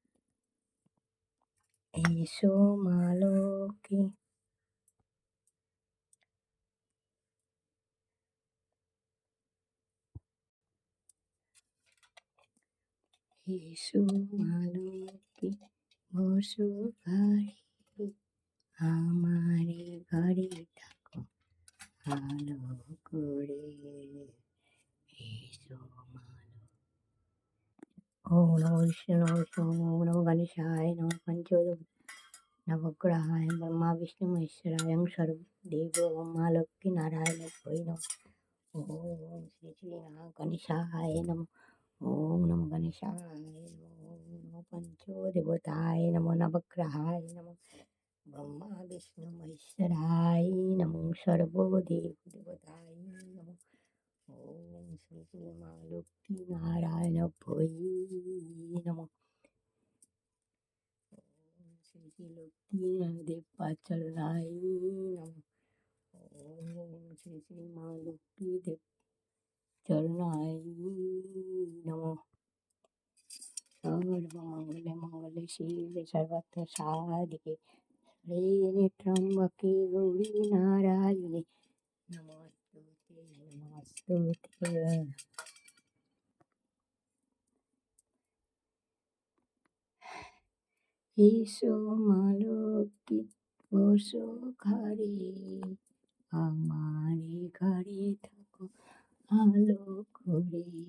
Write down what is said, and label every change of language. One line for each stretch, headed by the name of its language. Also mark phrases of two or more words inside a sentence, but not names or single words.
Bangla: এসো মা লক্ষ্মী, এসো মা লক্ষ্মী বসো ঘরে, আমারে ঘরে থাকো ভালো করে। এসো মা।
Sanskrit: ওম নমো বিষ্ণু ওম নমো গণেশায় নমঃ পঞ্চদেব নবগ্রহায় ব্রহ্মা বিষ্ণু মহেশ্বরায় সর্বদেব মা লক্ষ্মী নারায়ণ ভৈ নমঃ। ওম শ্রী শ্রী গণেশায় নমঃ। ওম নমো গণেশায় নমঃ। ওম নমো পঞ্চদেবতায় নমঃ নবগ্রহায় নমঃ ব্রহ্মা বিষ্ণু মহেশ্বরায় নমঃ সর্বদেব দেবতায় নমঃ। ওম শ্রী শ্রী মা লক্ষ্মী নারায়ণ ভৈ নমঃ। ওম শ্রী শ্রী লক্ষ্মী দেব পাচলায় নমঃ। ওম শ্রী শ্রী মা লক্ষ্মী দেব চরণায় নমঃ। সর্বমঙ্গলে মঙ্গলে শিবে সর্বার্থ সাধিকে শরণ্যে ত্র্যম্বকে গৌরী নারায়ণে নমস্তুতে নমস্তুতে।
Bangla: এসো মা লক্ষ্মী বসো ঘরে, আমারে ঘরে থাকো ভালো করে।